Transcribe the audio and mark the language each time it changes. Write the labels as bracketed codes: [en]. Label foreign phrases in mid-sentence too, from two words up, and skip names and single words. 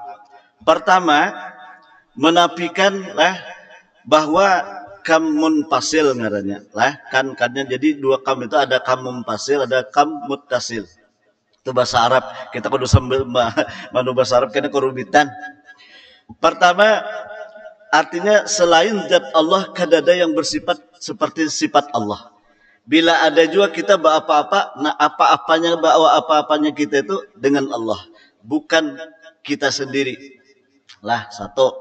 [id] Pertama, menafikan bahwa [ar] كم منفصل [id] ngarannya lah, kannya jadi dua kam itu ada [ar] كم منفصل, [id] ada [ar] كم متصل. [id] Itu bahasa Arab. [bjn] Kita kudu sambil manu bahasa Arab kena kerubitan. [id] Pertama, artinya selain zat Allah kadada yang bersifat seperti sifat Allah. Bila ada juga kita apa-apa, nah apa-apanya kita itu dengan Allah, bukan kita sendiri. Lah satu.